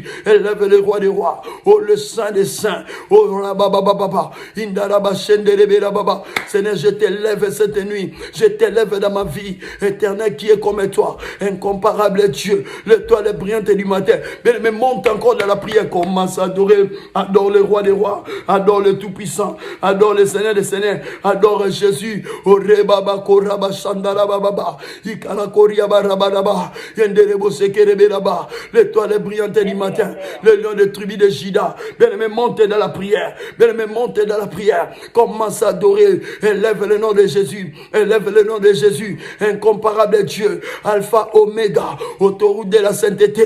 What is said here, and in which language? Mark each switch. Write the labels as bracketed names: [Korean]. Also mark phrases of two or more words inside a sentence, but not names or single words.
[French] élève le roi des rois, oh le saint des saints, oh Rababa, Indaraba Shenderebaba, Seigneur, je t'élève cette nuit, je t'élève dans ma vie, éternel qui est comme toi, incomparable Dieu, l'étoile brillante du matin, mais monte encore dans la prière, commence à adorer, adore le roi des rois, adore le tout-puissant, adore le Seigneur des Seigneurs, adore Jésus. Orebaba koraba shandara baba, ikala koriaba rababa, yenderebo sekerebelaba, l'étoile brillante du matin, le lion de tribu de Juda. Bien-aimé, monte dans la prière. Bien-aimé, monte dans la prière. Commence à adorer. Élève le nom de Jésus. Élève le nom de Jésus. Incomparable Dieu. Alpha, Oméga. Autoroute de la sainteté.